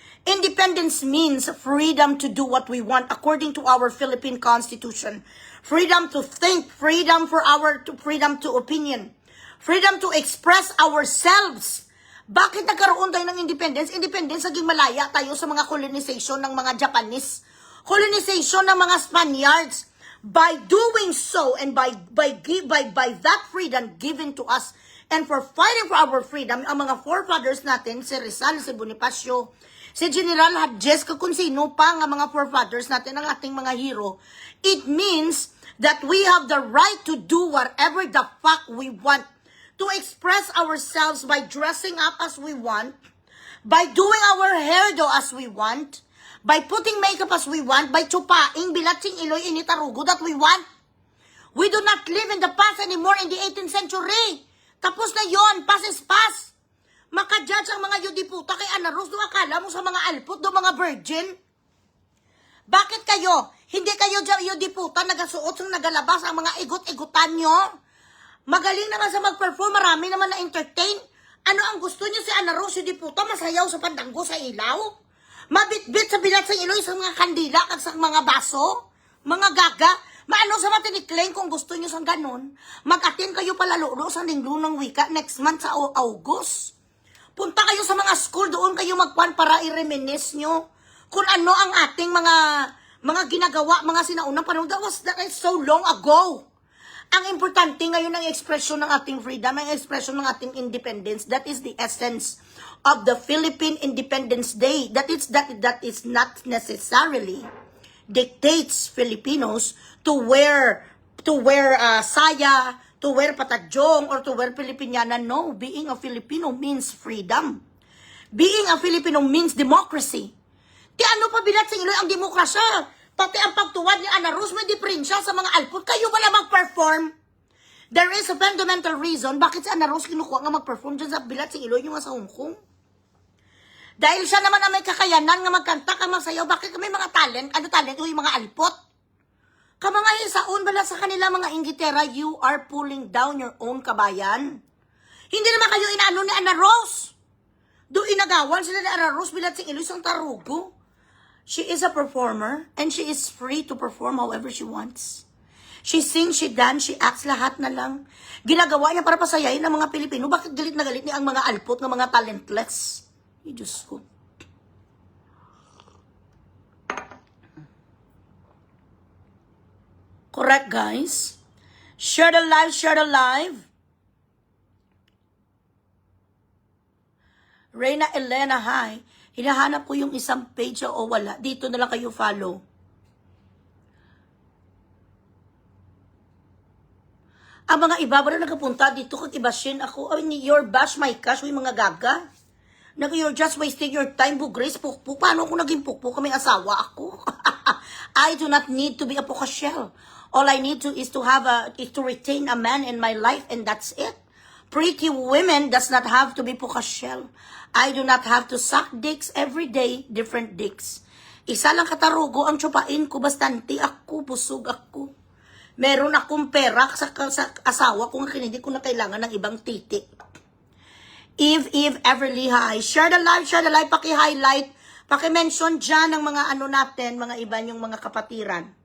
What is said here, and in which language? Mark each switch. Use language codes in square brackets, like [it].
[en] Independence means freedom to do what we want according to our Philippine Constitution. Freedom to think, freedom to opinion, freedom to express ourselves. [tl] Bakit nagkaroon tayo ng independence? Independence, naging malaya tayo sa mga colonization ng mga Japanese, colonization ng mga Spaniards. [en] By doing so and by that freedom given to us and for fighting for our freedom, [tl] ang mga forefathers natin, si Rizal, si Bonifacio, si General Hadjes, kung sino pa nga mga forefathers natin, ang ating mga hero, [en] it means that we have the right to do whatever the fuck we want, to express ourselves by dressing up as we want, by doing our hairdo as we want, by putting makeup as we want, by chupaing, [tl] bilatsing iloy, initarugo [en] that we want. We do not live in the past anymore in the 18th century. [tl] Tapos na yon, [en] past is past. [tl] Makajudge ang mga yudiputa kay Anna Rose, do akala mo sa mga alpot, do mga virgin? Bakit kayo? Hindi kayo yudiputa nagasuot sang nagalabas ang mga igot-igutan nyo? Magaling naman sa mag-perform, marami naman na-entertain. Ano ang gusto nyo si Anna Rose, yudiputa, masayaw sa pandanggo sa ilaw? Mabitbit sa bilat sa iloy sa mga kandila kag sa mga baso? Mga gaga? Maano sa matiniklaim kung gusto nyo sa ganun? Mag-attend kayo palalo sa linglong ng wika next month sa August. Punta kayo sa mga school, doon kayo magpuan para i-reminisce nyo kung ano ang ating mga ginagawa, mga sinaunang panahon. [en] That is so long ago. [tl] Ang importante ngayon ang ekspresyon ng ating freedom, ang ekspresyon ng ating independence. [en] That is the essence of the Philippine Independence Day. That is not necessarily dictates Filipinos to wear saya, to wear patadyong, or to wear Filipiniana. No, being a Filipino means freedom. Being a Filipino means democracy. [tl] Ti ano pa bilat sa Iloy ang demokrasya? Pati ang pagtuwad ni Ana Rose may diferensya sa mga alpot. Kayo wala mag-perform. [en] There is a fundamental reason [tl] bakit si Ana Rose kinukuha nga mag-perform dyan sa bilat sa Iloy yung sa Hong Kong. Dahil siya naman ang may kakayanan nga magkanta ka magsayaw. Bakit may mga talent? Ano talent? Yung mga alpot. Mga isaon bala sa kanila mga inggitera, [en] you are pulling down your own kabayan. [tl] Hindi naman kayo inaano ni Ana Rose. Doon inagawan sila ni Ana Rose bilat sa Iloy sang tarugo. [en] She is a performer, and she is free to perform however she wants. She sings, she dance, she acts, [tl] lahat na lang. Ginagawa niya para pasayahin ng mga Pilipino. Bakit galit na galit niya ang mga alpot ng mga talentless? Diyos ko. [en] Correct, guys? Share the live, share the live. Reyna Elena, hi. [tl] Hinahanap ko yung isang page o wala. Dito na lang kayo follow. Ang mga iba ba na nagpunta dito kag ibashin ako? [en] Your bash my cash, [tl] yung mga gaga. [en] You're just wasting your time, bugris, pukpuk. [tl] Paano ako naging pukpuk? May asawa ako. [en] I do not need to be a pukashell. All I need to is to retain a man in my life, and that's it. Pretty women does not have to be pukashell. I do not have to suck dicks every day, different dicks. [tl] Isa lang katarugo ang tsupain ko, bastante ako, busog ako. Meron akong pera sa asawa ko nga hindi ko na kailangan ng ibang titi. Eve Everly, [en] hi. Share the live, [tl] paki-highlight, paki-mention dyan ng mga ano natin, mga iba yung mga kapatiran.